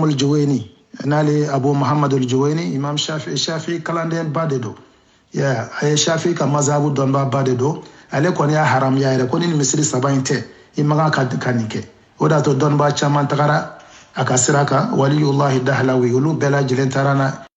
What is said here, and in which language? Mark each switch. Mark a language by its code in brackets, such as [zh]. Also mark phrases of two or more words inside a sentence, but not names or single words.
[bm] al-Juwayni n'ale Abu Muhammad al-Juwayni Imam Shafi kalanden ba de don a ye Shafi ka mazhabu dɔnba ba de don ale kɔni y'a haramuya yɛrɛ ko ni misiri 3 in tɛ i man kan ka nin kɛ o de y'a to dɔnba caman tagara a ka sira kan waliyullahi Dahlawi olu bɛɛ lajɛlen taara na